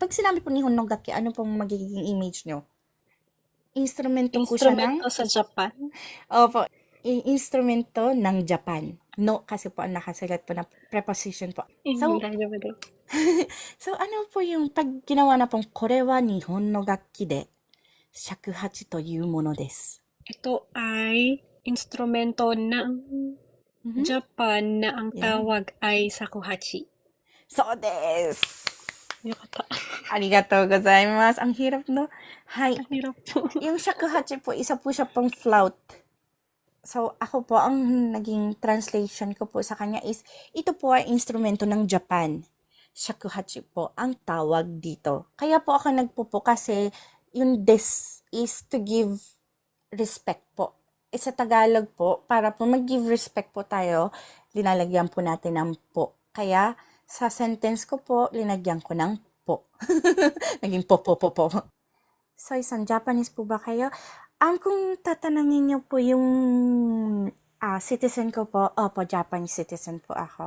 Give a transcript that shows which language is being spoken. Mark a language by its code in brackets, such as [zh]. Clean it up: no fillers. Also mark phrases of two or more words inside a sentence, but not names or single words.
[tl] Pag sinabi po [ja] 日本 の 楽器, [tl] ano pong magiging image nyo? Instrumento po siya ng, Instrumento sa Japan. opo, instrumento ng Japan. No, kasi po ang nakasulat po na preposition po. So, ano po yung pag ginawa na pong [ja] これ は 日本 の 楽器 で 尺八 と いう もの です. [tl] Ito ay instrumento ng Mhm. Japan na ang [en] Yeah. [tl] tawag ay shakuhachi. [ja] そう です. Yokata. ありがとう ございます. [tl] Ang hirap, no? Hay. Ang hirap po. Yung shakuhachi po, isa po siya pong flout. So, ako po, ang naging translation ko po sa kanya is, ito po ay instrumento ng Japan. Shakuhachi po ang tawag dito. Kaya po ako nagpupo kasi yung des is [en] to give respect [tl] po. Sa Tagalog po, para po mag- [en] give respect [tl] po tayo, linalagyan po natin ng po. Kaya, sa sentence ko po, linagyan ko ng po. Naging po. So, isang Japanese po ba kayo? Kung tatanungin niyo po yung citizen ko po, opo, [en] Japanese citizen [tl] po ako.